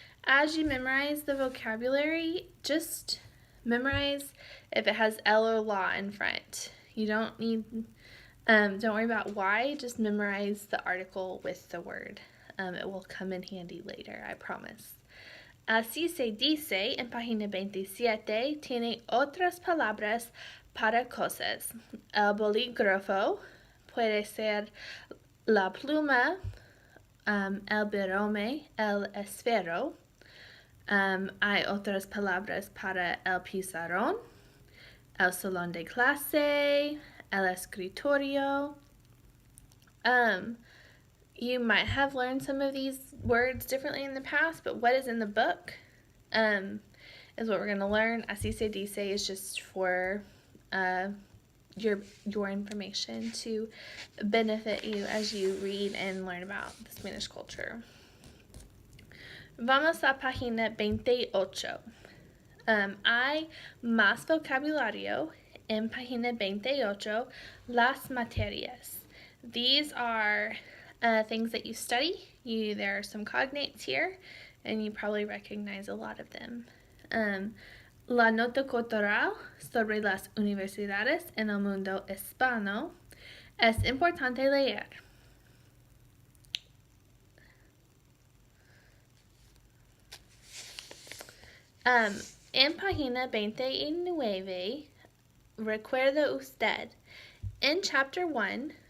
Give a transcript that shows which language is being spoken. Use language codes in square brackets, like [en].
[en] As you memorize the vocabulary, just memorize if it has L or la in front. You don't worry about why, just memorize the article with the word. It will come in handy later, I promise. [es] Así se dice en página 27, tiene otras palabras para cosas. El bolígrafo puede ser la pluma, el birome, el esfero. Hay otras palabras para el pizarrón, el salón de clase, el escritorio. [en] You might have learned some of these words differently in the past, but what is in the book is what we're going to learn. Así se dice is just for your information to benefit you as you read and learn about the Spanish culture. [es] Vamos a página 28. Hay más vocabulario en página 28, las materias. [en] These are things that you study. There are some cognates here, and you probably recognize a lot of them. [es] La nota cultural sobre las universidades en el mundo hispano es importante leer. En página 29, recuerda usted, [en] in chapter 1,